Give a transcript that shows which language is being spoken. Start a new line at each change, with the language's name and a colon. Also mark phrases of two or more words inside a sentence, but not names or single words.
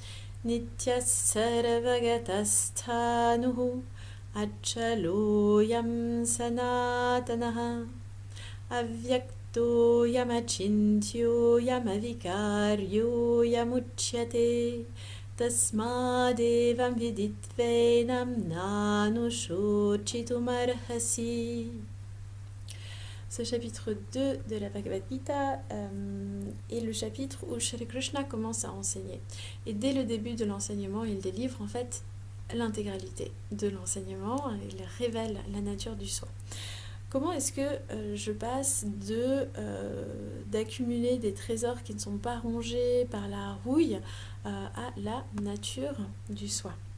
Sanskrit: नित्यः सर्वगतः स्थाणुः अचलोऽयं सनातनः अव्यक्तः युक्तः अयम् अचिन्त्यः अयम् अविकार्यः अयम् उच्यते तस्मात् एवं विदित्वा एनं न अनुशोचितुम् अर्हसि.
French: Ce chapitre 2 de la Bhagavad Gita est le chapitre où Shri Krishna commence à enseigner. Et dès le début de l'enseignement, il délivre en fait l'intégralité de l'enseignement. Il révèle la nature du soi. Comment est-ce que je passe d'accumuler des trésors qui ne sont pas rongés par la rouille à la nature du soi?